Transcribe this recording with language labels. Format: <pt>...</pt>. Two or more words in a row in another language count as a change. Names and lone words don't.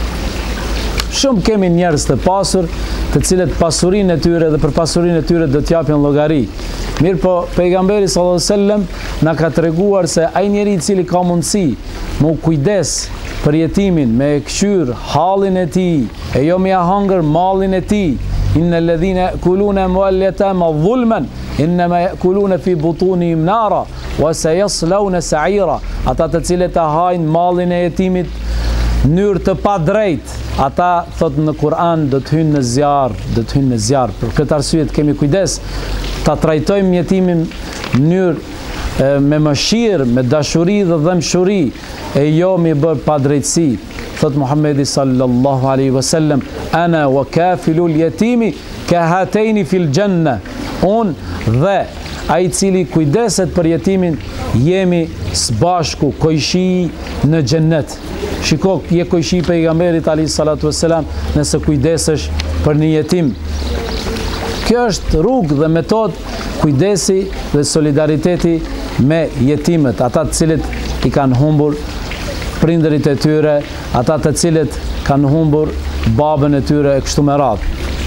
<sq>Shumë kemi njerëz të pasur, të cilët pasurinë e tyre dhe për pasurinë e tyre do t'japin llogari. Mirë, po pejgamberi</sq> <ar>صلى الله عليه وسلم</ar> <sq>na ka treguar se ai njeri i cili ka mundësi me kujdes për jetimin, me kqyr hallin e tij, e jo me ja hangër mallin e tij.</sq> <ar>إن الذين يأكلون أموال اليتامى ظلما إنما يأكلون في بطونهم نارا وسيصلون سعيرا.</ar> <sq>Ata të cilët e hajnë mallin e jetimit në mënyrë të padrejtë, ata thot në Kur'an do të hynë në zjarr, do të hynë në zjarr. Për këtë arsye kemi kujdes ta trajtojmë jetimin në mënyrë me mëshirë, me dashuri dhe dëmshuri, e jo mi bërë padrejtësi. Thot Muhammedi</sq> <ar>صلى الله عليه وسلم أنا وكافل اليتيم كهاتين في الجنة.</ar> <sq>Unë dhe ai i cili kujdeset për jetimin jemi së bashku kojshi në xhennet. Shiko, je kojshi pejgamberit</sq> <ar>عليه الصلاة والسلام</ar> <sq>nëse kujdesesh për një jetim. Kjo është rrugë dhe metodë kujdesi dhe solidariteti me jetimet, ata të cilët i kanë humbur prindërit e tyre, ata të cilët kanë humbur babën e tyre e kështu me radhë.</sq>